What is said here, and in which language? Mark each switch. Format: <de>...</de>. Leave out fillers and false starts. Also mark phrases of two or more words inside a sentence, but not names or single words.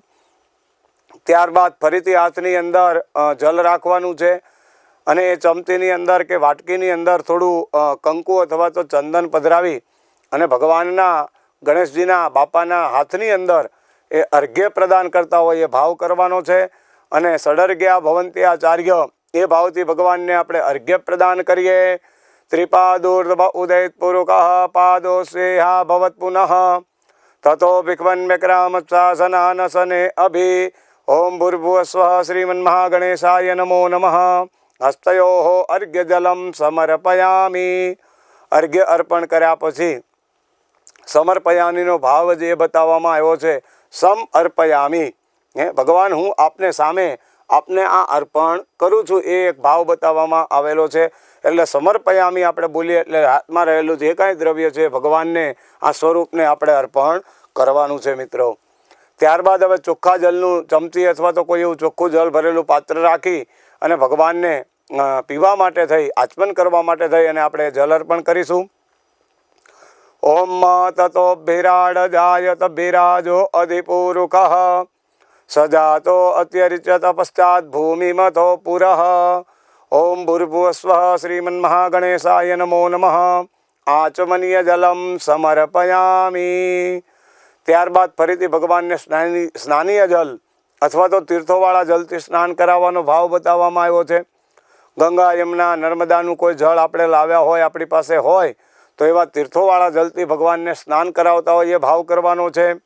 <gu>ત્યારબાદ ફરીથી હાથની અંદર જલ રાખવાનું છે અને એ ચમચીની અંદર કે વાટકીની અંદર થોડું કંકુ અથવા તો ચંદન પધરાવી અને ભગવાનના ગણેશજીના બાપાના હાથની અંદર એ અર્ઘ્ય પ્રદાન કરતા હોય એ ભાવ કરવાનો છે. અને ષડર્ઘ્યા ભવંત્યાચાર્ય એ ભાવથી ભગવાનને આપણે અર્ઘ્ય પ્રદાન કરીએ.</gu> <sa>त्रिपादोर्ध्व उदयत्पुरुकः पादो स्वेहा भवत् पुनः ततो विक्वन्व्यक्रामत्सासनानसने अभि ओम भूर्भुवस्वः श्रीमन्महागणेशाय नमो नमः। हस्तयोः अर्घ्यजलं समर्पयामि।</sa> <gu>अर्घ्य अर्पण કર્યા પછી સમર્પયામીનો ભાવ જે બતાવવામાં આવ્યો છે સમ અર્પયામી, ભગવાન હું આપને સામે આપને આ અર્પણ કરું છું, એ એક ભાવ બતાવવામાં આવેલો છે। એટલે સમર્પયામી આપણે બોલીએ એટલે હાથમાં રહેલું જે કાંઈ દ્રવ્ય છે ભગવાનને આ સ્વરૂપને આપણે અર્પણ કરવાનું છે મિત્રો। ત્યારબાદ હવે ચોખ્ખા જલનું ચમચી અથવા તો કોઈ એવું ચોખ્ખું જલ ભરેલું પાત્ર રાખી અને ભગવાનને પીવા માટે થઈ, આચમન કરવા માટે થઈ અને આપણે જલ અર્પણ કરીશું।</gu> <sa>ओम ततोभिराडजायत विराजो अधिपूरुकः सजातो अत्यरिच्यत पश्चात् भूमिमथो पुरः। ओम भूर्भुवस्वः श्रीमन्महागणेशाय नमो नमः। आचमनीय जलम समर्पयामि।</sa> <gu>ત્યારબાદ ફરીથી ભગવાનને સ્નાનીય જલ અથવા તો તીર્થોવાળા જલથી સ્નાન કરાવવાનો ભાવ બતાવવામાં આવ્યો છે। ગંગા યમુના નર્મદાનું કોઈ જળ આપણે લાવ્યા હોય, આપણી પાસે હોય તો એવા તીર્થોવાળા જલથી ભગવાનને સ્નાન કરાવતા હોય એ ભાવ કરવાનો છે।</gu>